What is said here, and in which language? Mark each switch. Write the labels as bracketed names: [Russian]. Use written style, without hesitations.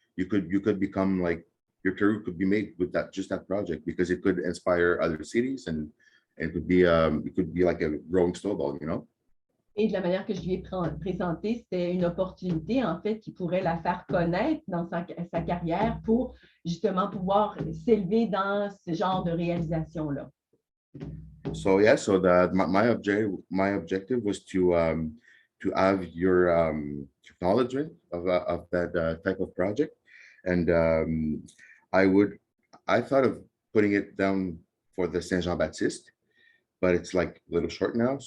[English] You could become like, your career could be made with that project, because it could inspire other cities, and it could be like a growing snowball, you know. [French] Et de la manière que je lui ai présenté, c'était une opportunité, en fait, qui pourrait la faire connaître dans sa carrière pour justement pouvoir s'élever dans ce genre de réalisation-là. [English] So yeah, so my objective was to have your acknowledgement of that type of project, and I thought of putting it down for the Saint Jean-Baptiste, but it's like a little short now.